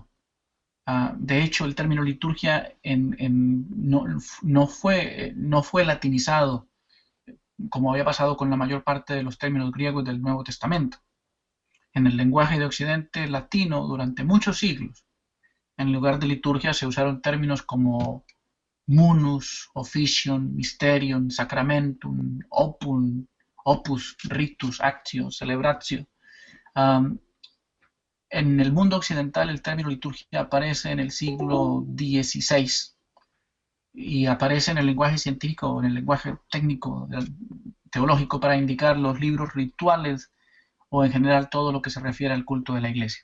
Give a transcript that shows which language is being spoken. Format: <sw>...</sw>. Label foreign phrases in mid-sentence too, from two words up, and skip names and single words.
<es>De hecho, el término liturgia no fue latinizado, como había pasado con la mayor parte de los términos griegos del Nuevo Testamento. En el lenguaje de Occidente latino, durante muchos siglos, en lugar de liturgia se usaron términos como</es> <la>munus, officium, mysterium, sacramentum, opus, ritus, actio, celebratio.</la> <es>En el mundo occidental el término liturgia aparece en el siglo XVI y aparece en el lenguaje científico, en el lenguaje técnico, teológico, para indicar los libros rituales o en general todo lo que se refiere al culto de la Iglesia.</es>